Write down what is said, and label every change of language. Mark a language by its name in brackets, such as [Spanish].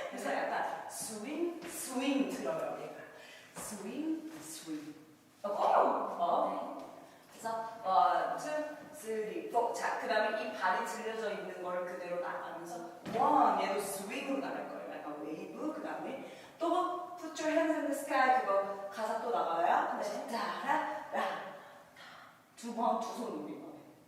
[Korean] 그래서 약간 스윙 들어요. 얘가 스윙. 오케이. 그래서 1, 2, 3, 4. 자, 그 다음에 이 발이 들려져 있는 걸 그대로 나가면서 얘도 스윙으로 나갈 거예요. 약간 웨이브. 그 다음에 또 [English] Put your hands in the sky. [Korean] 그거 가사 또 나가요. 근데 따라라 두 손 올린 거예요.